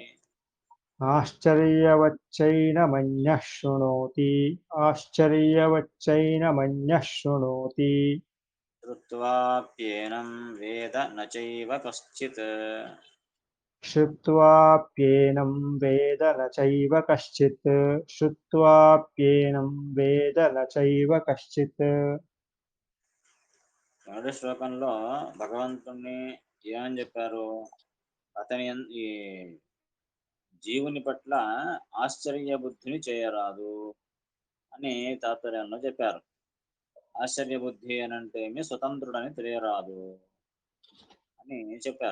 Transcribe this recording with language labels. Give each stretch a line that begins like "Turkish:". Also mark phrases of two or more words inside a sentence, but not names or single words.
Sanskrit: आश्चर्यवच्चैनमन्यः शृणोति आश्चर्यवच्चैनमन्यः शृणोति श्रुत्वाप्येनं वेद न चैव कश्चित् श्रुत्वाप्येनं वेद न चैव कश्चित् श्रुत्वाप्येनं वेद न चैव कश्चित्
Telugu: మొదటి శ్లోకంలో భగవంతుణ్ణి ఏమని చెప్పారు? ఈ జీవుని పట్ల ఆశ్చర్య బుద్ధిని చేయరాదు అని తాత్పర్యంలో చెప్పారు. ఆశ్చర్య బుద్ధి అని అంటే ఏమి, స్వతంత్రుడని తెలియరాదు అని చెప్పారు.